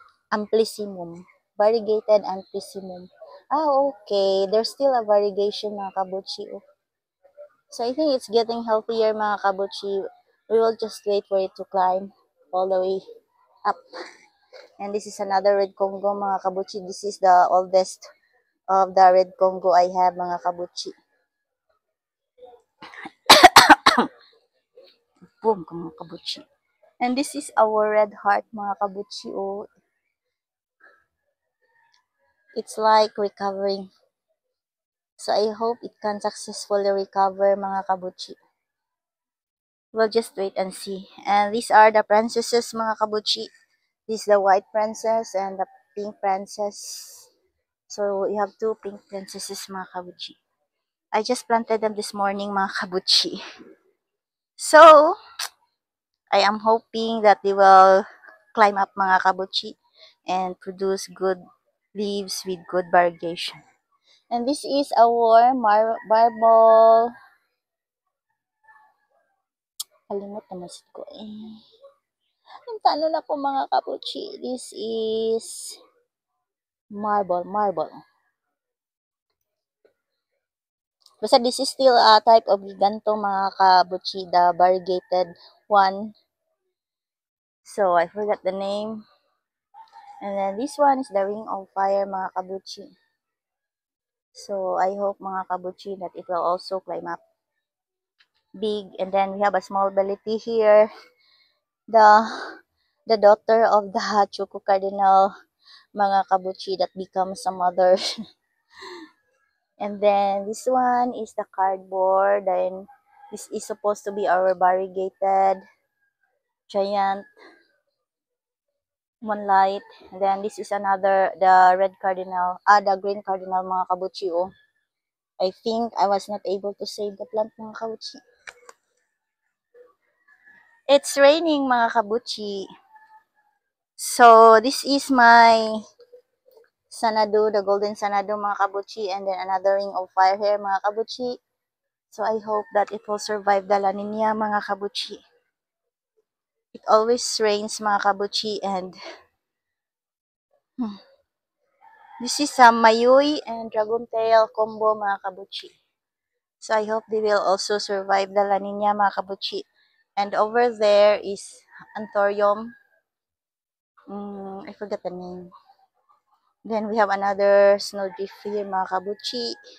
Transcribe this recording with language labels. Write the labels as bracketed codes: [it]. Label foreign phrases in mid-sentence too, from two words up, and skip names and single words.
[en] Amplissimum. Variegated amplissimum. Okay. There's still a variegation, mga kabuchi. So I think it's getting healthier, mga kabuchi. We will just wait for it to climb all the way up. And this is another red Congo, mga kabuchi. This is the oldest of the red Congo I have, mga kabuchi. Boom, mga kabuchi. And this is our red heart, mga kabuchi. It's like recovering. So I hope it can successfully recover, mga kabuchi. We'll just wait and see. And these are the princesses, mga kabuchi. This is the white princess and the pink princess. So we have two pink princesses, mga kabuchi. I just planted them this morning, mga kabuchi. So I am hoping that they will climb up, mga kabuchi, and produce good leaves with good variegation. And this is our marble. [ceb] Kalimot na masid ko Ang tano na po, mga kabuchi. [en] This is marble. Basta this is still a type of giganto, mga kabuchi, the variegated one. So I forgot the name. And then this one is the ring of fire, mga kabuchi. So I hope, mga kabuchi, that it will also climb up big. And then we have a small belly tea here. The daughter of the Choco Cardinal, mga kabuchi, that becomes a mother. And then this one is the cardboard. Then this is supposed to be our variegated giant moonlight. And then this is another, the red cardinal, the green cardinal, mga kabuchi. I think I was not able to save the plant, mga kabuchi. It's raining, mga kabuchi. So this is my Sanadu, the golden Sanadu, mga kabuchi, and then another ring of fire here, mga kabuchi. So I hope that it will survive the La Nina, mga kabuchi. It always rains, mga kabuchi, and this is some Mayui and Dragon Tail combo, mga kabuchi. So I hope they will also survive the La Nina, mga kabuchi. And over there is Anthurium. I forgot the name. Then we have another snowdrift here, mga kabuchi.